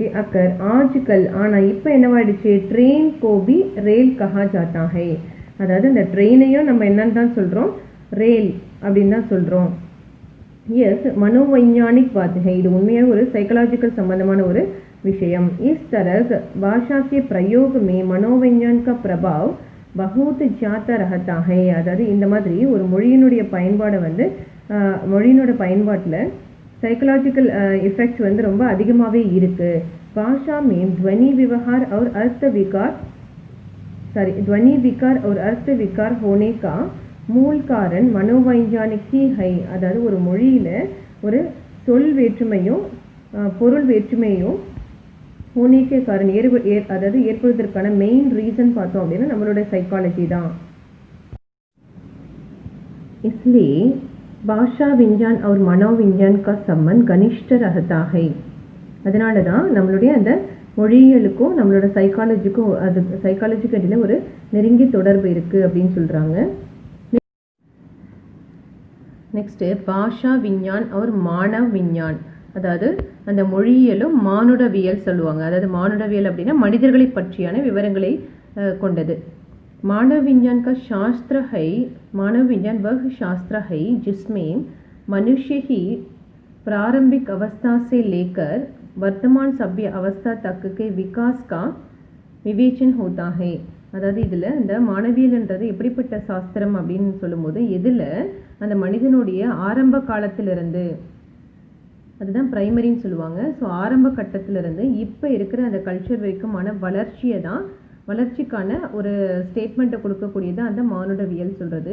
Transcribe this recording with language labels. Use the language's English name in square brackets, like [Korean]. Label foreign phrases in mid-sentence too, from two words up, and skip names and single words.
[Hindi] अगर आजकल, [Tamil] ஆனால் இப்போ என்னவாயிடுச்சு [Hindi] ट्रेन को भी रेल कहा जाता है. [Tamil] அதாவது இந்த ட்ரெயினையும் நம்ம என்னன்னு தான் சொல்கிறோம் ரேல் அப்படின்னு தான் சொல்கிறோம். [Hindi] यह मनोवैज्ञानिक बात है. [Tamil] இது உண்மையாக ஒரு சைக்கலாஜிக்கல் சம்பந்தமான ஒரு விஷயம். [Hindi] इस तरह भाषा के प्रयोग में मनोविज्ञान का प्रभाव बहुत ज़्यादा रहता है. [Tamil] அதாவது இந்த மாதிரி ஒரு மொழியினுடைய பயன்பாடை வந்து மொழியினோட பயன்பாட்டில் [English] psychological effects [Tamil] வந்து ரொம்ப அதிகமாகவே இருக்குது. [Hindi] भाषा में ध्वनि व्यवहार और अर्थ विकार और अर्थ विकार होने का मूल कारण मनोवैज्ञानिक ही है, [Tamil] அதாவது ஒரு மொழியில் ஒரு சொல் வேற்றுமையும் பொருள் வேற்றுமையும் [Hindi] होने के कारण [Tamil] அதாவது ஏற்படுவதற்கான [English] main reason [Tamil] பார்த்தோம் அப்படின்னா நம்மளோட சைக்காலஜி தான். [Hindi] इसलिए भाषा विज्ञान और மனோவிஞ்ஞான் का संबंध घनिष्ठ रहता है. [Tamil] அதனால தான் நம்மளுடைய அந்த மொழியியலுக்கும் நம்மளோட சைக்காலஜிக்கும் சைக்காலஜிக்கு இடையில ஒரு நெருங்கிய தொடர்பு இருக்குது அப்படின்னு சொல்கிறாங்க. நெக்ஸ்ட்டு [Hindi] भाषा विज्ञान और मानव विज्ञान, [Tamil] அதாவது அந்த மொழியியலும் மானுடவியல் சொல்லுவாங்க. அதாவது மானுடவியல் அப்படின்னா மனிதர்களை பற்றியான விவரங்களை கொண்டது. [Hindi] मानव विज्ञान का शास्त्र है, मानव विज्ञान वह शास्त्र है जिसमें मनुष्य ही प्रारंभिक अवस्था से लेकर वर्तमान सभ्य अवस्था तक के विकास का विवेचन होता है. [Tamil] அதாவது இதில் இந்த மானவியல்ன்றது எப்படிப்பட்ட சாஸ்திரம் அப்படின்னு சொல்லும்போது எதில் அந்த மனிதனுடைய ஆரம்ப காலத்திலிருந்து, அதுதான் ப்ரைமரின்னு சொல்லுவாங்க. ஸோ ஆரம்ப கட்டத்திலிருந்து இப்போ இருக்கிற அந்த கல்ச்சர் வரைக்குமான வளர்ச்சியை தான், வளர்ச்சிக்கான ஒரு ஸ்டேட்மெண்ட்டை கொடுக்கக்கூடியது அந்த மானுடவியல் சொல்கிறது.